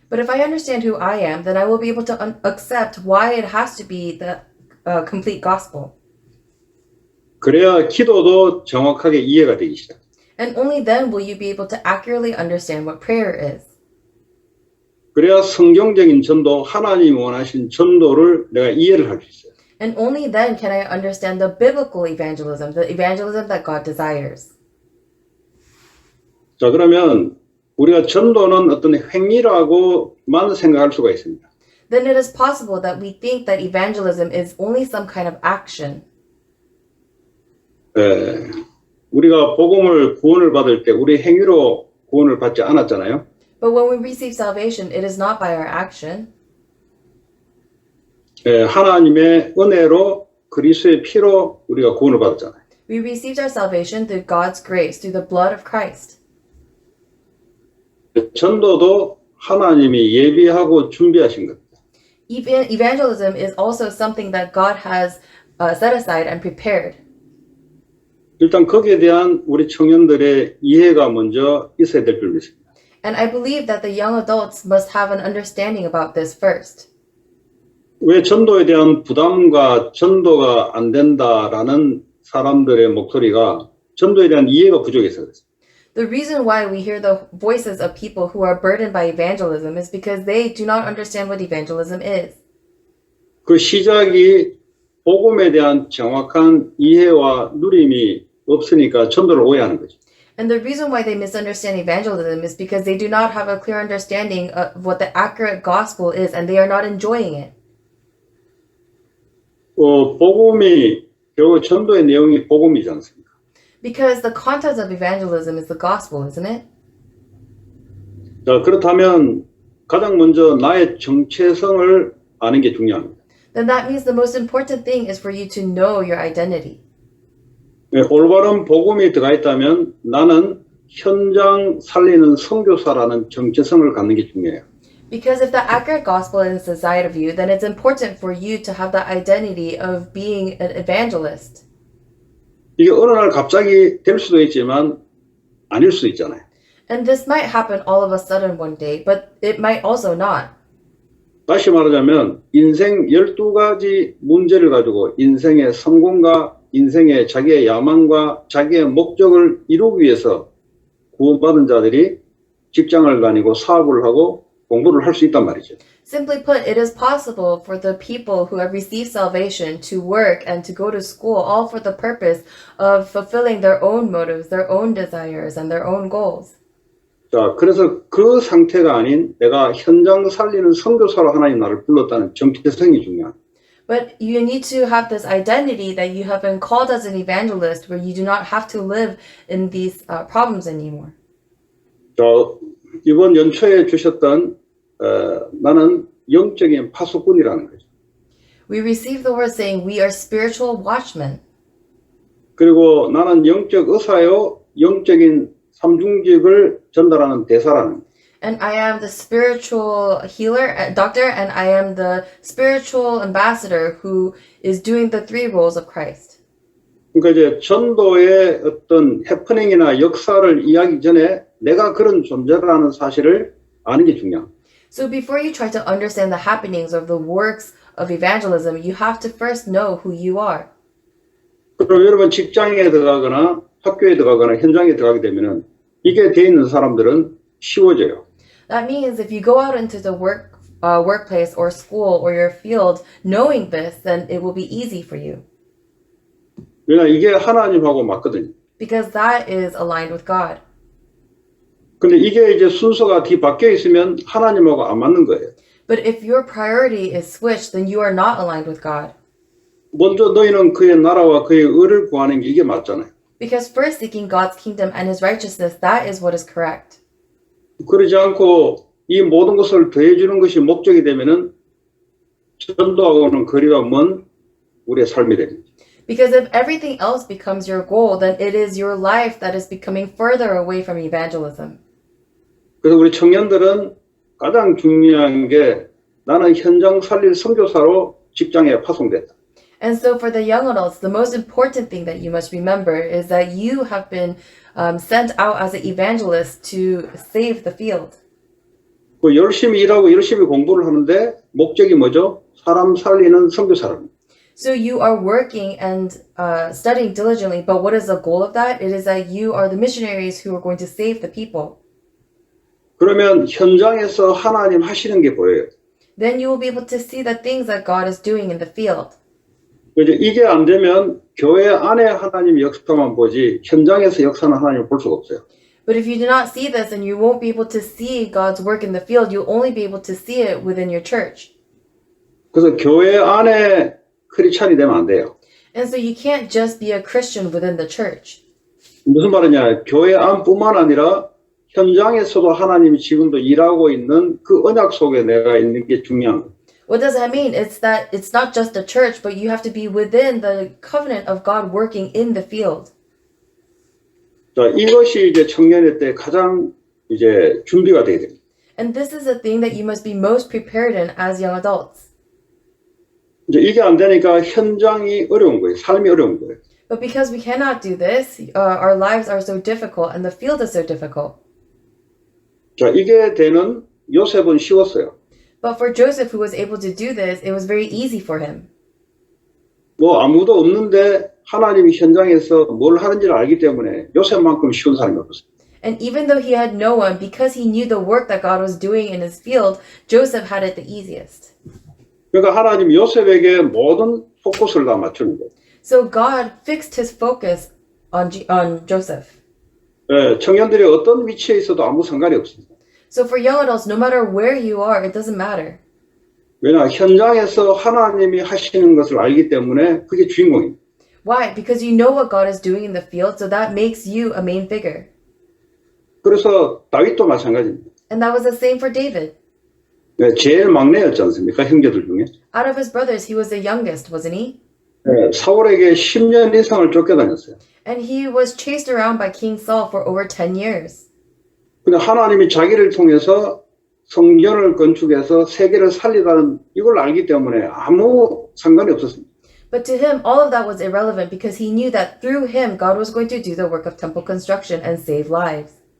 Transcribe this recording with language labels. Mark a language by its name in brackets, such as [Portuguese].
[English] But if I understand who I am, then I will be able to accept why it has to be the complete gospel. [Korean] 그래야 기도도 정확하게 이해가 되기 시작. [English] And only then will you be able to accurately understand what prayer is. [Korean] 그래야 성경적인 전도, 하나님이 원하신 전도를 내가 이해를 할 수 있어요. [English] And only then can I understand the biblical evangelism, the evangelism that God desires. [Korean] 자, 그러면 우리가 전도는 어떤 행위라고만 생각할 수가 있습니다. [English] Then it is possible that we think that evangelism is only some kind of action. [Korean] 우리가 구원을 받을 때 우리 행위로 구원을 받지 않았잖아요. [English] But when we receive salvation, it is not by our action. [Korean] 하나님의 은혜로 그리스도의 피로 우리가 구원을 받았잖아요. [English] We received our salvation through God's grace, through the blood of Christ. [Korean] 전도도 하나님이 예비하고 준비하신 것. [English] Evangelism is also something that God has set aside and prepared. [Korean] 일단 거기에 대한 우리 청년들의 이해가 먼저 있어야 될 줄 믿습니다. [English] And I believe that the young adults must have an understanding about this first. [Korean] 왜 전도에 대한 부담과 전도가 안 된다라는 사람들의 목소리가 전도에 대한 이해가 부족해서 그렇습니다. [English] The reason why we hear the voices of people who are burdened by evangelism is because they do not understand what evangelism is. [Korean] 그 시작이 복음에 대한 정확한 이해와 누림이 없으니까 전도를 오해하는 거죠. [English] And the reason why they misunderstand evangelism is because they do not have a clear understanding of what the accurate gospel is and they are not enjoying it. [Korean] 복음이 결국 전도의 내용이 복음이지 않습니까? [English] Because the content of evangelism is the gospel, isn't it? [Korean] 자, 그렇다면 가장 먼저 나의 정체성을 아는 게 중요합니다. [English] Then that means the most important thing is for you to know your identity. [Korean] 올바른 복음이 들어가 있다면 나는 현장 살리는 선교사라는 정체성을 갖는 게 중요해요. [English] Because if the accurate gospel is inside of you, then it's important for you to have the identity of being an evangelist. [Korean] 이게 어느 날 갑자기 될 수도 있지만 아닐 수도 있잖아요. [English] And this might happen all of a sudden one day, but it might also not. [Korean] 다시 말하자면 인생 12가지 문제를 가지고 인생의 성공과 인생의 자기의 야망과 자기의 목적을 이루기 위해서 구원받은 자들이 직장을 다니고 사업을 하고 공부를 할 수 있단 말이죠. [English] Simply put, it is possible for the people who have received salvation to work and to go to school, all for the purpose of fulfilling their own motives, their own desires, and their own goals. [Korean] 자, 그래서 그 상태가 아닌 내가 현장 살리는 선교사로 하나님 나를 불렀다는 정체성이 중요한. [English] But you need to have this identity that you have been called as an evangelist, where you do not have to live in these problems anymore. [Korean] 자, 이번 연초에 주셨던 나는 영적인 파수꾼이라는 거죠. [English] We receive the word saying we are spiritual watchmen. [Korean] 그리고 나는 영적 의사요, 영적인 삼중직을 전달하는 대사라는 거예요. [English] And I am the spiritual healer, doctor, and I am the spiritual ambassador who is doing the three roles of Christ. [Korean] 그러니까 이제 전도의 어떤 해프닝이나 역사를 이해하기 전에 내가 그런 존재라는 사실을 아는 게 중요합니다. [English] So before you try to understand the happenings of the works of evangelism, you have to first know who you are. [Korean] 그럼 여러분 직장에 들어가거나 학교에 들어가거나 현장에 들어가게 되면은 이게 돼 있는 사람들은 쉬워져요. [English] That means if you go out into the workplace or school or your field knowing this, then it will be easy for you. [Korean] 왜냐 이게 하나님하고 맞거든요. [English] Because that is aligned with God. [Korean] 근데 이게 이제 순서가 뒤바뀌어 있으면 하나님하고 안 맞는 거예요. [English] But if your priority is switched, then you are not aligned with God. [Korean] 먼저 너희는 그의 나라와 그의 의를 구하는 게 이게 맞잖아요. [English] Because first seeking God's kingdom and his righteousness, that is what is correct. [Korean] 그러지 않고 이 모든 것을 더해주는 것이 목적이 되면은 전도하고는 거리가 먼 우리의 삶이 됩니다. [English] Because if everything else becomes your goal, then it is your life that is becoming further away from evangelism. [Korean] 그래서 우리 청년들은 가장 중요한 게 나는 현장 살릴 선교사로 직장에 파송됐다. [English] And so for the young adults, the most important thing that you must remember is that you have been sent out as an evangelist to save the field. [Korean] 그 열심히 일하고 열심히 공부를 하는데 목적이 뭐죠? 사람 살리는 선교사랍니다. [English] So you are working and studying diligently, but what is the goal of that? It is that you are the missionaries who are going to save the people. [Korean] 그러면 현장에서 하나님 하시는 게 보여요. [English] Then you will be able to see the things that God is doing in the field. [Korean] 이제 이게 안 되면 교회 안에 하나님 역사만 보지 현장에서 역사는 하나님을 볼 수가 없어요. [English] But if you do not see this, then you won't be able to see God's work in the field. You'll only be able to see it within your church. [Korean] 그래서 교회 안에 크리스찬이 되면 안 돼요. [English] And so you can't just be a Christian within the church. [Korean] 무슨 말이냐? 교회 안뿐만 아니라 현장에서도 하나님이 지금도 일하고 있는 그 언약 속에 내가 있는 게 중요한 거예요. [English] What does that mean? It's that it's not just the church, but you have to be within the covenant of God working in the field. [Korean] 자, 이것이 이제 청년의 때 가장 이제 준비가 돼야 됩니다. [English] And this is the thing that you must be most prepared in as young adults. [Korean] 이제 이게 안 되니까 현장이 어려운 거예요. 삶이 어려운 거예요. [English] But because we cannot do this, our lives are so difficult and the field is so difficult. [Korean] 자, 이게 되는 요셉은 쉬웠어요. [English] But for Joseph, who was able to do this, it was very easy for him. [Korean] 뭐 아무도 없는데 하나님이 현장에서 뭘 하는지를 알기 때문에 요셉만큼 쉬운 사람이 없었어요. [English] And even though he had no one, because he knew the work that God was doing in his field, Joseph had it the easiest. [Korean] 그러니까 하나님이 요셉에게 모든 포커스를 다 맞추는 거예요. [English] So God fixed his focus on Joseph. [Korean] 예, 청년들이 어떤 위치에 있어도 아무 상관이 없습니다. [English] So for young adults, no matter where you are, it doesn't matter. [Korean] 왜냐 현장에서 하나님이 하시는 것을 알기 때문에 그게 주인공입니다. [English] Why? Because you know what God is doing in the field, so that makes you a main figure. [Korean] 그래서 다윗도 마찬가지입니다. [English] And that was the same for David. [Korean] 예, 제일 막내였지 않습니까? 형제들 중에. [English] Out of his brothers, he was the youngest, wasn't he? [Korean] 예, 사울에게 10년 이상을 쫓겨다녔어요. [English] And he was chased around by King Saul for over 10 years. [Korean] 근데 하나님이 자기를 통해서 성전을 건축해서 세계를 살리다는 이걸 알기 때문에 아무 상관이 없었습니다. [English] But to him, all of that was irrelevant because he knew that through him, God was going to do the work of temple construction and save lives.